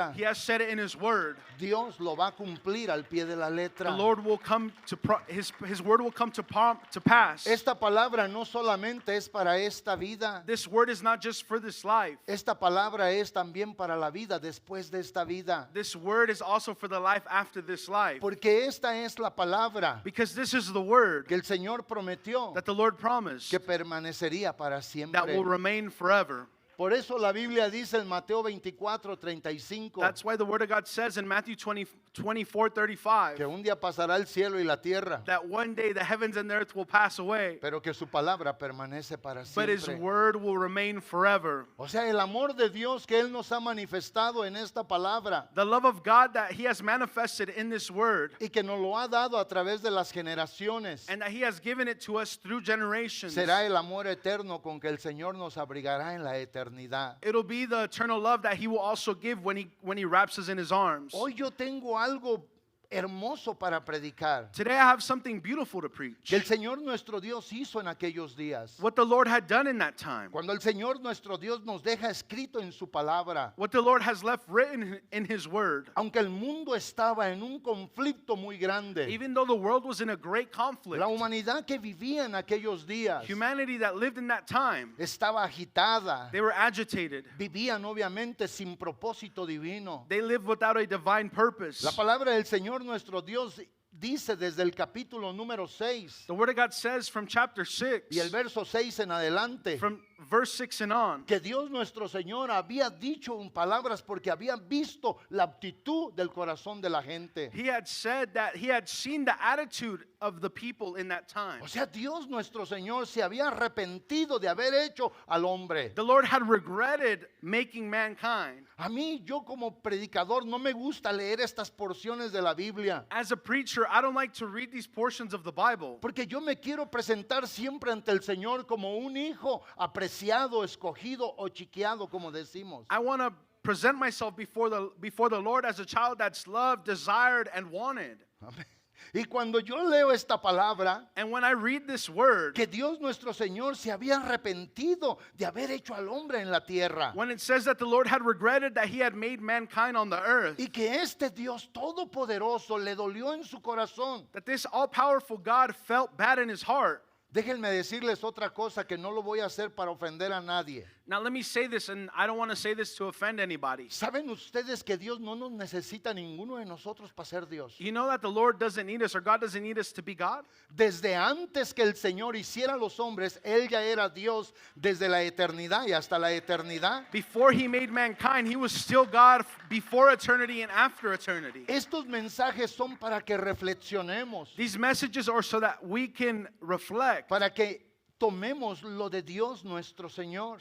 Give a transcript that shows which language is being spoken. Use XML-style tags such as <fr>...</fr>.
<en>He has said it in His word.</en> <es>Dios lo va a cumplir al pie de la</es> <en>The</en> <es>letra.</es> <en>Lord will come to His word will come to pass.</en> <es>Esta palabra no solamente es para esta vida,</es> <en>This word is not just for this life.</en> <es>esta palabra es también para la vida después de esta vida.</es> <en>This word is also for the life after this life.</en> <es>Porque esta es la palabra</es> <en>Because this is the word</en> <es>que el Señor prometió</es> <en>that the Lord promised</en> <es>que permanecería para siempre.</es> <en>that will remain forever.</en> <es>Por eso la Biblia dice en Mateo 24:35</es> <en>That's why the word of God says in Matthew 24:35</en> <es>que un día pasará el cielo y la tierra,</es> <en>that one day the heavens and the earth will pass away,</en> <es>pero que su palabra permanece para</es> <en>but His</en> <es>siempre.</es> <en>word will remain forever.</en> <es>O sea, el amor de Dios que Él nos ha manifestado en esta palabra</es> <en>The love of God that He has manifested in this word</en> <es>y que nos lo ha dado a través de las generaciones,</es> <en>and that He has given it to us through generations.</en> <es>será el amor eterno con que el Señor nos abrigará en la eternidad.</es> <en>It'll be the eternal love that He will also give when He wraps us in His arms.</en> <es>Hoy yo tengo algo hermoso para predicar</es> <en>Today I have something beautiful to preach.</en> <es>que el Señor nuestro Dios hizo en aquellos días.</es> <en>What the Lord had done in that time.</en> <es>Cuando el Señor nuestro Dios nos deja escrito en su palabra,</es> <en>What the Lord has left written in His word.</en> <es>aunque el mundo estaba en un conflicto muy grande,</es> <en>Even though the world was in a great conflict,</en> <es>la humanidad que vivía en aquellos días</es> <en>humanity that lived in that time,</en> <es>estaba agitada,</es> <en>they were agitated.</en> <es>vivían obviamente sin propósito divino.</es> <en>They lived without a divine purpose.</en> <es>La palabra del Señor nuestro Dios dice desde el capítulo número 6</es> <en>The word of God says from chapter 6,</en> <es>y el verso 6 en adelante,</es> <en>from verse 6 and on,</en> <es>que Dios nuestro Señor había dicho en palabras porque había visto la aptitud del corazón de la gente.</es> <en>He had said that He had seen the attitude of the people in that time.</en> <es>O sea, Dios nuestro Señor se había arrepentido de haber hecho al hombre.</es> <en>The Lord had regretted making mankind.</en> <es>A mí, yo como predicador, no me gusta leer estas porciones de la Biblia,</es> <en>As a preacher, I don't like to read these portions of the Bible</en> <es>porque yo me quiero presentar siempre ante el Señor como un hijo apreciado preciado, escogido o chiqueado, como decimos.</es> <en>I want to present myself before the Lord as a child that's loved, desired, and wanted.</en> <es>Amén. Y cuando yo leo esta palabra,</es> <en>And when I read this word,</en> <es>que Dios nuestro Señor se había arrepentido de haber hecho al hombre en la tierra,</es> <en>when it says that the Lord had regretted that he had made mankind on the earth,</en> <es>y que este Dios todopoderoso le dolió en su corazón.</es> <en>that this all-powerful God felt bad in his heart.</en> <es>Déjenme decirles otra cosa, que no lo voy a hacer para ofender a nadie.</es> <en>Now let me say this, and I don't want to say this to offend anybody.</en> <es>¿Saben ustedes que Dios no nos necesita ninguno de nosotros para ser Dios?</es> <en>You know that the Lord doesn't need us, or God doesn't need us to be God?</en> <es>Desde antes que el Señor hiciera los hombres, Él ya era Dios desde la eternidad y hasta la eternidad.</es> <en>Before he made mankind, he was still God before eternity and after eternity.</en> <es>Estos mensajes son para que reflexionemos,</es> <en>These messages are so that we can reflect,</en> <es>para que tomemos lo de Dios nuestro Señor,</es>